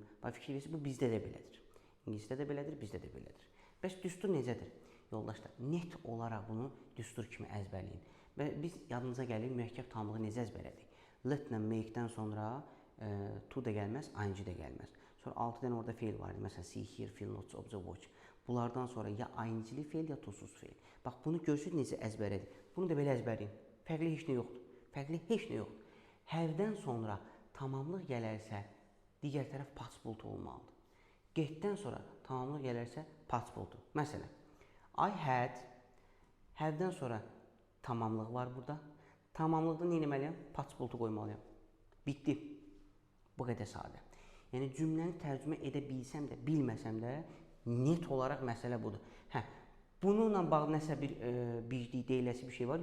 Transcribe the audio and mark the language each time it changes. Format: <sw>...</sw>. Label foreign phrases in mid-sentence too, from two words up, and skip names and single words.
<az>Fikir verirsiniz, bu bizdə də belədir. İngilisdə də belədir, bizdə də belədir. Bəs düstur necədir? Yoldaşlar, net olaraq bunu düstur kimi əzbərləyin. Və biz yadınıza gəlir, mürəkkəb tamlığı necə əzbərlədik? Let-lə make-dən sonra to da gəlməz, ing də gəlməz. Sonra 6 dənə orada fe'l var idi. Məsələn,</az> <en>see, hear, feel, notice, observe, watch.</en> <az>Bunlardan sonra ya ing'li fe'l, ya to-suz fe'l. Bax, bunu görürsünüz necə əzbərlədik. Bunu da belə əzbərləyin. Fərqli heç nə yoxdur. Fərqli heç nə yoxdur. Have-dən sonra tamamlıq gələrsə, digər tərəf past olmalıdır. Get-dən sonra tamamlıq gələrsə, past. Məsələn,</az> <en>I had,</en> <az>have-dən sonra tamamlıq var burada. Tamamlıqda nə etməliyəm? Past qoymalıyam. Bitdi. Bu qədər sadə. Yəni cümləni tərcümə edə bilsəm də, bilməsəm də net olaraq məsələ budur. Bununla bağlı nəsə bir deyiləsi bir şey var.</az>